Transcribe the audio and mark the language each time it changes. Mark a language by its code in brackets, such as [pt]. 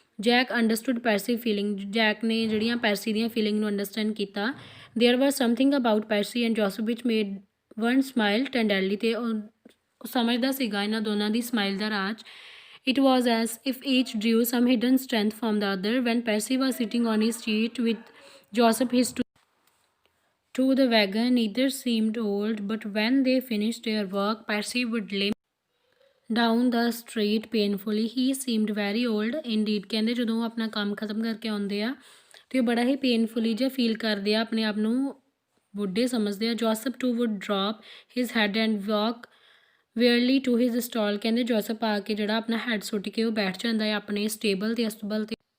[en] Jack understood Percy feeling. [pa] Jack ਨੇ ਜਿਹੜੀਆਂ ਪੈਰਸੀ ਦੀਆਂ ਫੀਲਿੰਗ ਨੂੰ ਅੰਡਰਸਟੈਂਡ ਕੀਤਾ। [en] There was something about Percy and Joseph which made one smile tenderly. [pa] ਅਤੇ ਉਹ ਸਮਝਦਾ ਸੀਗਾ ਇਹਨਾਂ ਦੋਨਾਂ ਦੀ smile ਦਾ Raj. [en] It was as if each drew some hidden strength from the other. When Percy was sitting on his seat with Joseph his to the wagon, neither seemed old, but when they finished their work, Percy would limp down the street painfully. He seemed very old indeed. [pa] ਕਹਿੰਦੇ ਜਦੋਂ ਉਹ ਆਪਣਾ ਕੰਮ ਖਤਮ ਕਰਕੇ ਆਉਂਦੇ ਆ ਤੇ ਉਹ ਬੜਾ ਹੀ ਪੇਨਫੁਲੀ ਜਿਹਾ ਫੀਲ ਕਰਦੇ ਆ, ਆਪਣੇ ਆਪ ਨੂੰ ਬੁੱਢੇ ਸਮਝਦੇ ਆ। [en] Joseph too would drop his head and walk wearily to his stall. [pa] ਕਹਿੰਦੇ ਜੋਸਫ ਆ ਕੇ ਜਿਹੜਾ ਆਪਣਾ ਹੈਡ ਸੁੱਟ ਕੇ ਉਹ ਬੈਠ ਜਾਂਦਾ ਹੈ ਆਪਣੇ ਸਟੇਬਲ ਤੇ ਅਸਤਬਲ ਤੇ।